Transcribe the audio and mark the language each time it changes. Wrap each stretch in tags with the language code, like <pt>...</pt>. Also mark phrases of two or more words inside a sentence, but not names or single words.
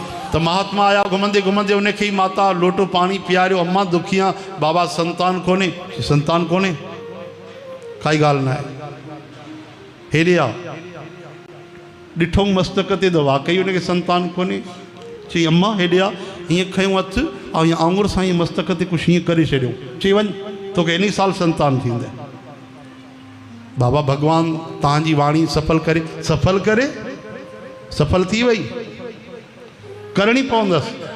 <sd>तो महात्मा आया घुमंदे घुमंदे उनखे ही माता लोटो पानी पियारियो। अम्मा दुखियां बाबा संतान कोने, संतान कोने काई गाल ना है। हेरे आ ॾिठो मस्तक ते तो वाकई उनखे संतान कोने। चई अम्मा हेॾे आ, हीअं खयूं हथु ऐं हीअं आंगुर सां हीअं मस्तक ते कुझु हीअं करे छॾियो। चई वञ तोखे इन साल संतान थींदे। बाबा भगवान तव्हांजी वाणी सफल करे, सफल करे, सफल थी वई, करणी पवंदसि।</sd>